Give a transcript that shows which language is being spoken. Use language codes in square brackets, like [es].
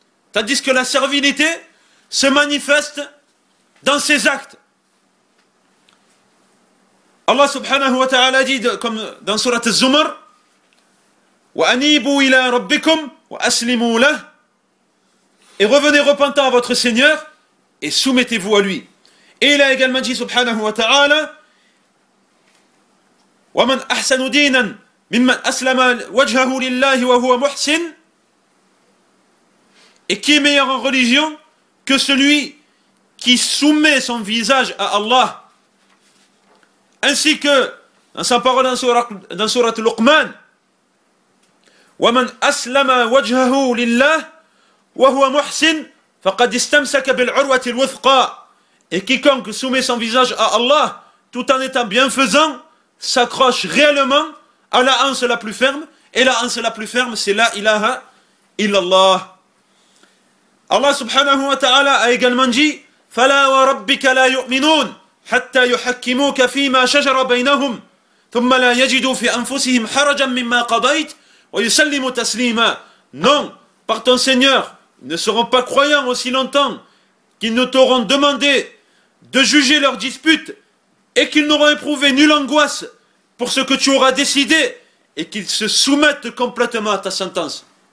[fr] Tandis que la servilité se manifeste dans ses actes. Allah subhanahu wa ta'ala dit comme dans sourate Az-Zumar, [ar] وَأَنِيبُوا إِلَىٰ رَبِّكُمْ وَأَسْلِمُوا لَهُ. [fr] Et revenez repentant à votre Seigneur et soumettez-vous à lui. Et il a également dit subhanahu wa ta'ala, [ar] وَمَنْ أَحْسَنُ دِينًا مِمَّنْ أَسْلَمَ وَجْهَهُ لِلَّهِ وَهُوَ مُحْسِنٌ. [fr] Et qui est meilleur en religion que celui qui soumet son visage à Allah. Ainsi que dans sa parole dans sourate Luqman, [ar] وَمَنْ أَسْلَمَ وَجْهَهُ لِلَّهِ وَهُوَ مُحْسِنٌ فَقَدْ اسْتَمْسَكَ بِالْعُرْوَةِ الْوُثْقَى. [fr] Et quiconque soumet son visage à Allah tout en étant bienfaisant s'accroche réellement à la hanse la plus ferme, et la hanse la plus ferme c'est la ilaha illallah. Allah subhanahu wa ta'ala a également dit, [ar] فَلَا وَرَبِّكَ لَا يُؤْمِنُونَ حتى يحكموك فيما شجر بينهم ثم لا يجدوا في انفسهم حرجا مما قضيت ويسلموا تسليما. [fr] Non, par ton Seigneur, ils ne seront pas croyants aussi longtemps qu'ils ne t'auront demandé de juger leurs disputes et qu'ils n'auront éprouvé nulle angoisse pour ce que tu auras décidé et qu'ils se soumettent complètement à ta sentence.